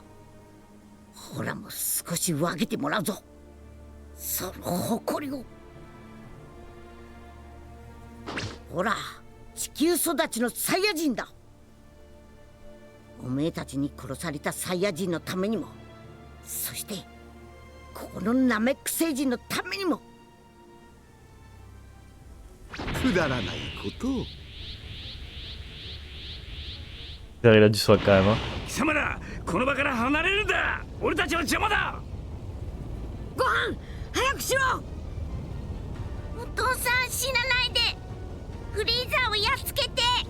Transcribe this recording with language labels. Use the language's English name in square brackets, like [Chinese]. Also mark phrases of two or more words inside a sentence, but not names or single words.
[Japanese] ほらも少し分けてもらうぞ。その誇りを。ほら地球育ちのサイヤ人だ。おめえたちに殺されたサイヤ人のためにも、そしてこのナメック星人のためにも。くだらないことを。 [French] Il a du swag quand même. Hein. [Japanese] 貴様らこの場から離れるんだ。俺たちは邪魔だ。ご飯早くしろ。お父さん死なないで。フリーザーをやっつけて。